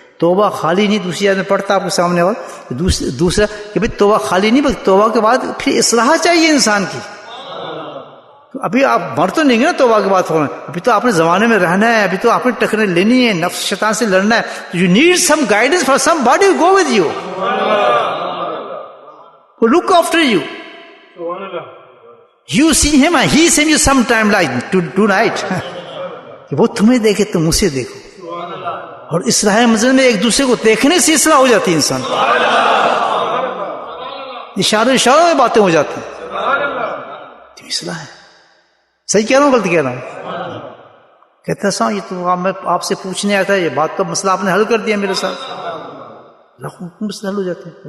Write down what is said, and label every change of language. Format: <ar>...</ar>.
<ur>توبہ خالی نہیں, دوسری آدمی پڑھتا آپ کے سامنے والا دوسرا کہ بھائی توبہ خالی نہیں, بلکہ توبہ کے بعد پھر اصلاح چاہیے انسان کی. ابھی آپ مر تو نہیں گے نا توبہ کے بعد فوراً, ابھی تو آپ نے زمانے میں رہنا ہے, ابھی تو آپ نے ٹکریں لینی ہے, نفس شیطان سے لڑنا ہے.</ur> <en>You need some guidance for somebody go with you, look after you. You see him and he sees you sometime like tonight.</en> <ur>کہ وہ تمہیں دیکھے تم اسے دیکھو. اور اصلاح منزل میں ایک دوسرے کو دیکھنے سے اصلاح ہو جاتی ہے انسان. اشاروں میں باتیں ہو جاتی ہیں. تو اصلاح ہے. صحیح کہہ رہا ہوں غلط کہہ رہا ہوں؟ کہتا سا یہ تو میں آپ سے پوچھنے آیا تھا, یہ بات کا مسئلہ آپ نے حل کر دیا میرے ساتھ. مسئلہ حل ہو جاتا ہے.</ur>